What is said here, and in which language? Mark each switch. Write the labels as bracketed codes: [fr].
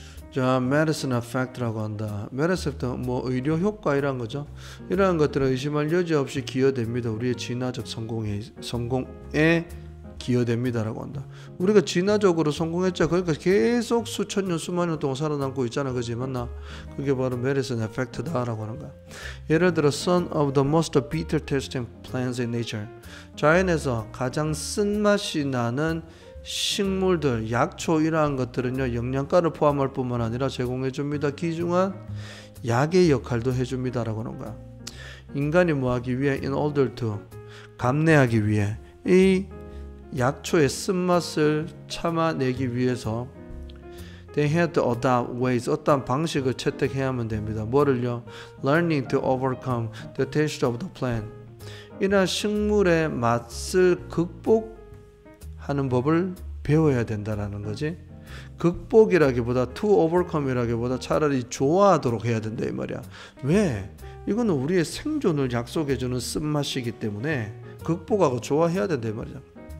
[ko] 자, medicine effect라고 한다. medicine 뭐 의료 효과 이런 거죠. 이러한 것들은 의심할 여지 없이 기여됩니다. 우리의 진화적 성공에 기여됩니다라고 한다. 우리가 진화적으로 성공했죠. 그러니까 계속 수천 년, 수만 년 동안 살아남고 있잖아, 그지? 맞나? 그게 바로 medicine effect다라고 하는 거야. 예를 들어 [en] some of the most bitter tasting plants in nature. [ko] 자연에서 가장 쓴맛이 나는 식물들, 약초 이러한 것들은요 영양가를 포함할 뿐만 아니라 제공해줍니다. 귀중한 약의 역할도 해줍니다라고 하는 거야. 인간이 뭐하기 위해 [en] in order to [ko] 감내하기 위해 이 약초의 쓴맛을 참아내기 위해서 [en] they had to adopt ways, [ko] 어떤 방식을 채택해야만 됩니다. 뭐를요? [en] learning to overcome the taste of the plant. [ko] 이러한 식물의 맛을 극복하는 법을 배워야 된다라는 거지. 극복이라기보다 [en] to overcome [ko] 이라기보다 차라리 좋아하도록 해야 된다 이 말이야. 왜? 이거는 우리의 생존을 약속해주는 쓴맛이기 때문에 극복하고 좋아해야 된다 이 말이야.